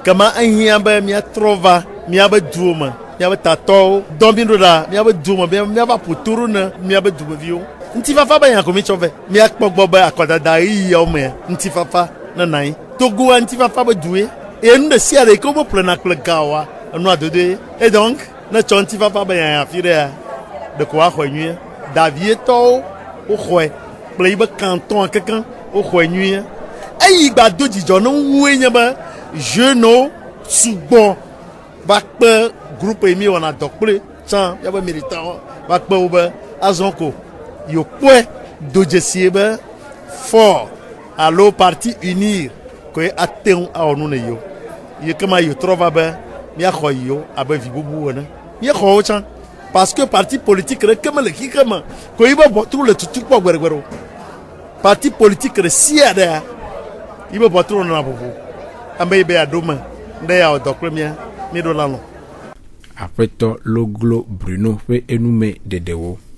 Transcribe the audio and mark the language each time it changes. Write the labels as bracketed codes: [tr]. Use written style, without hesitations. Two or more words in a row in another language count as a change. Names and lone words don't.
[ee] Kema ehiã be míatrɔ va míabe duwo me, míabe tatɔwo dɔ mi ɖo ɖa míabe duwo me, míava ƒo to ɖo ne míabe dumeviwo. Ŋutifafa be nya ko mi tsɔ ve. Míakpɔ gbɔ be akɔdada ɣeyiɣiawo me ŋutifafa nena anyi. Togoa ŋutifafa be due. Eye nu ɖe sia ɖe yi ke wo ƒlena kple gawoa, enua dodoe. [fr] Et donc, [ee] ne tsɔ ŋutifafa be nya afi ɖea, ɖeko woaxɔe nyuie. Davietɔwo woxɔe kple yi be canton kekeŋ woxɔe nyuie. Eyi gba do dzidzɔ ne wue nye be jeunewo sugbɔ va kpe groupe yi mi wɔna dɔ kple tsã míabe militantwo va kpe wo be azɔ ko yokpɔe do dzesie be fort alo [fr] parti unir [ee] koe ate ŋu awɔ nu ne yewo. Yi ke ma yetrɔ va be míaxɔ yewo abe vi bubu ene. Míexɔ wo tsã [fr] parce que parti politique [ee] ɖeke me le xixe me ko yi be bɔtru le tutu kpɔ gbeɖegbeɖe o. [fr] Parti politique [ee] ɖe sia ɖea yi be bɔtru nɔna ʋuʋu. Ame yi be yeaɖo me ne yeawɔ dɔ kple mía míeɖo la lɔ. Aƒetɔ Loglo Bruno ƒe enume ɖeɖewo.